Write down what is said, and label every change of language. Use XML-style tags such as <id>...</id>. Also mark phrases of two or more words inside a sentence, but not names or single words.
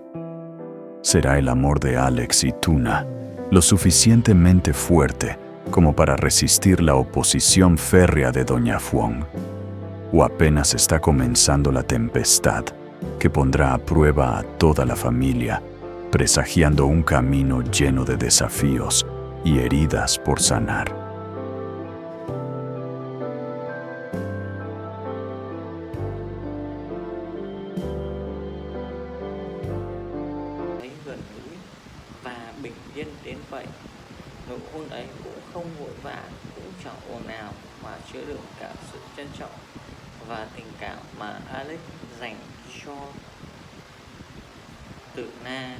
<es>¿Será el amor de Alex y Tuna lo suficientemente fuerte como para resistir la oposición férrea de doña Fuong? ¿O apenas está comenzando la tempestad que pondrá a prueba a toda la familia, presagiando un camino lleno de desafíos y heridas por sanar?</es> <vi>Thấy gần gũi và bình yên đến vậy. Nụ hôn ấy cũng không vội vã, cũng chẳng ồn ào, mà chứa đựng cả sự trân trọng và tình cảm mà Alex dành cho Tử Na.</vi>